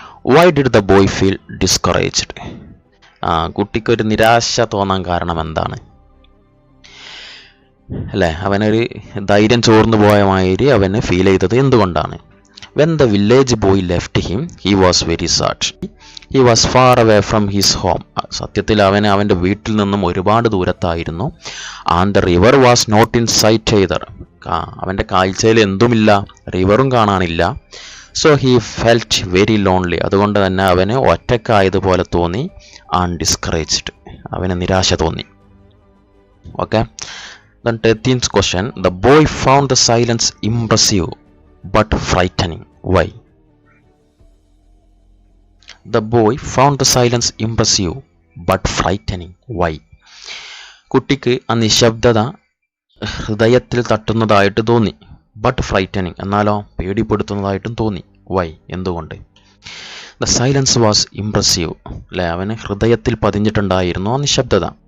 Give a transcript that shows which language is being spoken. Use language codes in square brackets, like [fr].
[en] Why did the boy feel discouraged? [ml] കുട്ടിക്കൊരു നിരാശ തോന്നാൻ കാരണം എന്താണ്? അല്ലേ, അവനൊരു ധൈര്യം ചോർന്നു പോയ മാതിരി അവന് ഫീൽ ചെയ്തത് എന്തുകൊണ്ടാണ്? [en] When the village boy left him, he was very sad. He was far away from his home. [ml] സത്യത്തിൽ അവന് അവൻ്റെ വീട്ടിൽ നിന്നും ഒരുപാട് ദൂരത്തായിരുന്നു. [en] And the river was not in sight either. [ml] അവൻ്റെ കാഴ്ചയിൽ എന്തുമില്ല, റിവറും കാണാനില്ല. [en] So he felt very lonely. [ml] അതുകൊണ്ട് തന്നെ അവന് ഒറ്റക്കായതുപോലെ തോന്നി. [en] and discouraged, [ml] അവന് നിരാശ തോന്നി. Okay. [en] Then 13th question. The boy found the silence impressive but frightening. Why? The boy found the silence impressive but frightening. Why? [ml] കുട്ടിക്ക് ആ നിശബ്ദത ഹൃദയത്തിൽ തട്ടുന്നതായിട്ട് തോന്നി. [en] but frightening, [ml] എന്നാലോ പേടിപ്പെടുത്തുന്നതായിട്ടും തോന്നി. വൈ? എന്തുകൊണ്ട്? [en] The silence was impressive. [ml] അല്ലെ, അവന് ഹൃദയത്തിൽ പതിഞ്ഞിട്ടുണ്ടായിരുന്നു ആ നിശബ്ദത.